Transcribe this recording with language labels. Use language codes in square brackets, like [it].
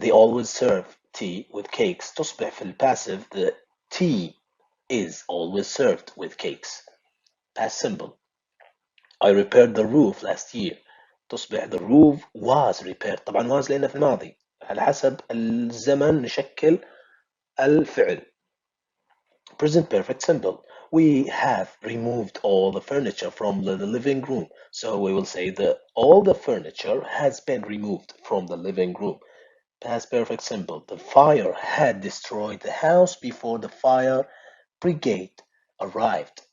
[en] They always serve tea with cakes. تصبح في الباسيف the tea is always served with cakes. Past simple. I repaired the roof last year. تصبح the roof was repaired. [ar] طبعا was لأنه في الماضي. على حسب الزمن نشكل الفعل. [en] Present perfect simple. We have removed all the furniture from the living room. So we will say that all the furniture has been removed from the living room. Past perfect simple. The fire had destroyed the house before the fire brigade arrived.